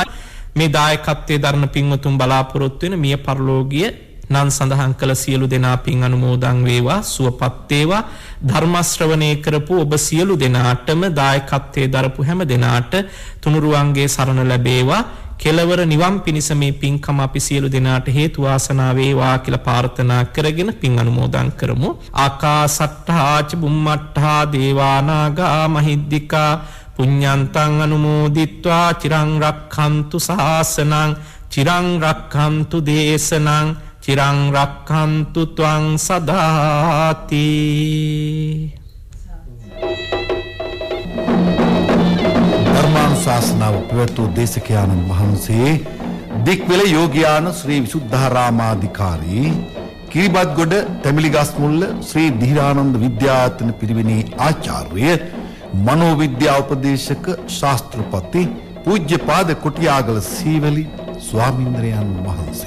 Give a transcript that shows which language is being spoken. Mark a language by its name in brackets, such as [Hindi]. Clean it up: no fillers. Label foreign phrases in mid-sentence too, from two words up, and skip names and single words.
[Sinhala] මේ දායකත්වයේ දරන පින්වතුන් බලාපොරොත්තු වෙන මිය පරලෝකීය නන් සඳහන් කළ සියලු දෙනා පින් අනුමෝදන් වේවා සුවපත් වේවා. ධර්ම ශ්‍රවණය කරපු ඔබ සියලු දෙනාටම දායකත්වයේ දරපු හැම දෙනාට තුනුරුවන්ගේ සරණ ලැබේවා. කෙලවර නිවන් පිණිස මේ පින්කම අපි සියලු දෙනාට හේතු වාසනා වේවා කියලා ප්‍රාර්ථනා කරගෙන පින් අනුමෝදන් කරමු. [Pali] ආකාසට්ඨා ච බුම්මට්ඨා දේවානාගා මහිද්దికා පුඤ්ඤන්තං අනුමෝදිත්වා චිරං රක්ඛන්තු සාසනං චිරං රක්ඛන්තු දේශනං චිරං රක්ඛන්තු ත්වං සදාති. [Sinhala] ධර්මානුශාසනාව ප්‍රවතු දේශකයන්න් වහන්සේ දික්වල යෝග්‍යාන ශ්‍රී විසුද්ධාරාමාධිකාරී කිරිබත්ගොඩ තැමිලිගස්මුල්ල ශ්‍රී ධීරානන්ද විද්‍යායතන පිරිවෙනේ ආචාර්ය මනෝවිද්‍යා උපදේශක ශාස්ත්‍රපති පූජ්‍යපාද කොටියාගල සීවලි ස්වාමීන්ද්‍රයන් වහන්සේ.